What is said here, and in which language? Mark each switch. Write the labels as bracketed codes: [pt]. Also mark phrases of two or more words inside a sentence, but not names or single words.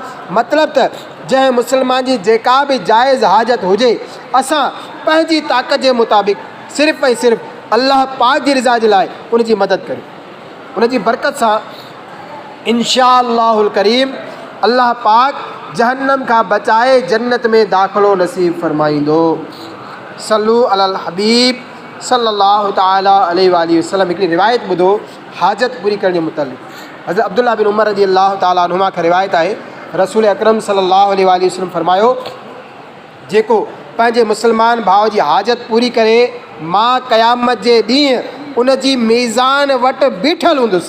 [sd] मतिलबु त जंहिं मुसलमान जी जेका बि जाइज़ हाजत हुजे असां पंहिंजी ताक़त जे मुताबिक़ सिर्फ़ु ऐं सिर्फ़ु अल्लाह पाक जी रिज़ा जे लाइ उन जी मदद करियूं। उन जी बरकत सां [ar] إن شاء الله الكريم [sd] अल्लाह पाक जहन्नम खां बचाए जन्नत में दाख़िलो नसीब फरमाईंदो। [ar] صلوا على الحبيب صلى الله تعالى عليه وسلم. [sd] हिकिड़ी रिवायत ॿुधो हाजत पूरी करण जे मुतालिक़। हज़रत अब्दुल्लाह बिन उमर [ar] رضي الله تعالى عنهما [sd] खां रिवायत आहे, रसूल अकरम [ar] صلى الله عليه وسلم [sd] फरमायो, जेको पंहिंजे मुसलमान भाउ जी हाजत पूरी करे मां क़यामत जे ॾींहुं उन जी मीज़ान वटि बीठल हूंदुसि।